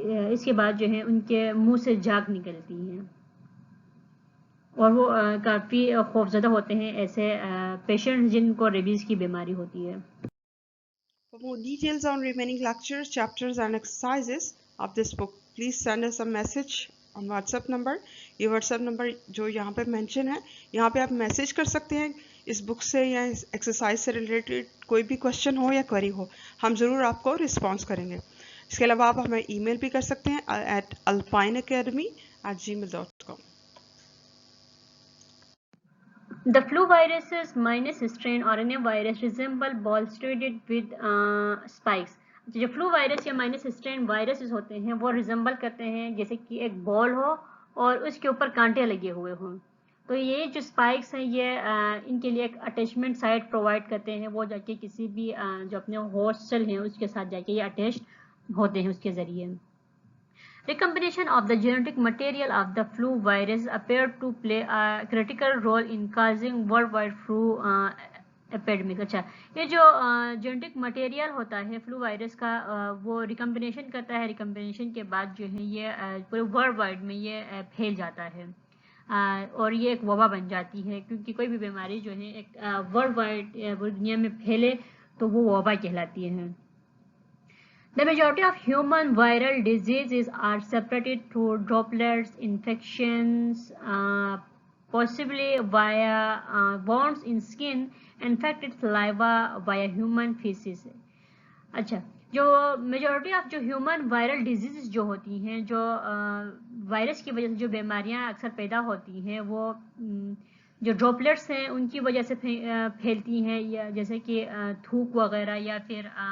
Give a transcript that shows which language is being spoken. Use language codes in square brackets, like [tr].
[ur] اس کے بعد جو ہے ان کے منہ سے جاگ نکلتی ہے, اور وہ کافی خوفزدہ ہوتے ہیں ایسے پیشنٹ جن کو ریبیز کی بیماری ہوتی ہے. [en] For more details on remaining lectures, chapters and exercises of this book, please send us a message on WhatsApp number. [ur] یہ WhatsApp number جو یہاں پہ mention ہے, یہاں پہ آپ میسج کر سکتے ہیں اس بک سے یا اس ایکسرسائز سے ریلیٹڈ کوئی بھی کوشچن ہو یا query ہو, ہم ضرور آپ کو رسپانس کریں گے. اس کے علاوہ آپ ہمیں ای میل بھی کر سکتے ہیں at alpineacademy@gmail.com. [en] The flu viruses minus strain RNA virus resemble balls studded with spikes. [ur] جو فلو وائرس یا مائنس اسٹرین وائرسز ہوتے ہیں وہ ریزمبل کرتے ہیں جیسے کہ ایک بال ہو اور اس کے اوپر کانٹے لگے ہوئے ہوں. تو یہ جو اسپائکس ہیں یہ ان کے لیے ایک اٹیچمنٹ سائٹ پرووائڈ کرتے ہیں. وہ جا کے کسی بھی جو اپنے ہوسٹ سیل ہیں اس کے ساتھ جا کے یہ اٹیچ ہوتے ہیں اس کے ذریعے. [en] Recombination of the genetic material of the flu virus appeared to play a critical role in causing worldwide flu epidemic. [ur] اچھا, یہ جو جینیٹک مٹیریل ہوتا ہے فلو وائرس کا وہ ریکمبینیشن کرتا ہے. ریکمبینیشن کے بعد جو ہے یہ پورے ورلڈ وائڈ میں یہ پھیل جاتا ہے, اور یہ ایک وبا بن جاتی ہے. کیونکہ کوئی بھی بیماری جو ہے ایک ورلڈ وائڈ دنیا میں پھیلے تو وہ وبا کہلاتی ہے. [en] The majority of human viral diseases are separated through droplets, infections, possibly via wounds in skin, infected saliva via human feces. [ur] اچھا, جو میجورٹی آف جو ہیومن وائرل ڈیزیز جو ہوتی ہیں, جو وائرس کی وجہ سے جو بیماریاں اکثر پیدا ہوتی ہیں, وہ جو ڈراپلیٹس ہیں ان کی وجہ سے پھیلتی ہیں, یا جیسے کہ تھوک وغیرہ, یا پھر